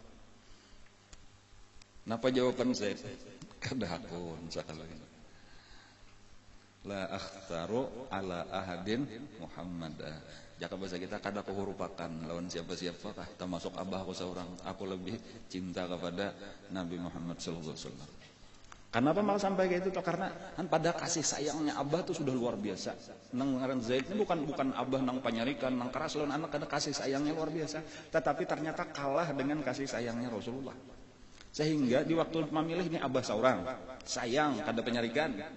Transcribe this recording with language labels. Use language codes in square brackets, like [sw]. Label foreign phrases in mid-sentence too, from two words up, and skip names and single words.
[bjn] Napa jawaban Zaid? Kada hakun sekali. [ar] لا أختار على أحد محمدا. [bjn] Jaka bahasa kita kada aku hurupakan lawan siapa-siapa kah, termasuk abah aku seorang. [id] Aku lebih cinta kepada Nabi Muhammad [ar] صلى الله عليه وسلم. [id] Kenapa malah sampai kayak itu? Karena kan pada kasih sayangnya abah tuh sudah luar biasa. [bjn] Nang ngaran Zaid ini bukan abah nang panyarikan, nang keras lawan anak, kada kasih sayangnya luar biasa. Tetapi ternyata kalah dengan kasih sayangnya Rasulullah. Sehingga di waktu memilih ini abah seorang, sayang kada penyarikan.